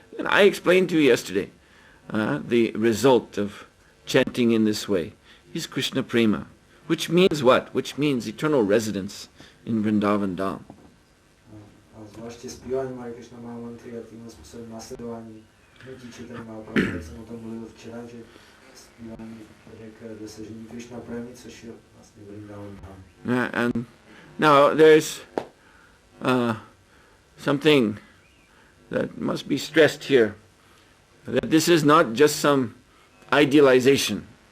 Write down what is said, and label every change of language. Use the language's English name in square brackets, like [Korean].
[English] And I explained to you yesterday the result of chanting in this way is Krishna Prema, which means what? Which means eternal residence in Vrindavan Dham. [Czech] Zvláště zpíváním Hare Krishna Mahamantry a tímhle způsobem následování hnutí Chaitanya Mahaprabhu, jak jsem o tom mluvil včera, že zpívání vede k dosažení Krishna Premy, což je vlastně Vrindavan Dham. [English] And now there's something that must be stressed here, that this is not just some idealization.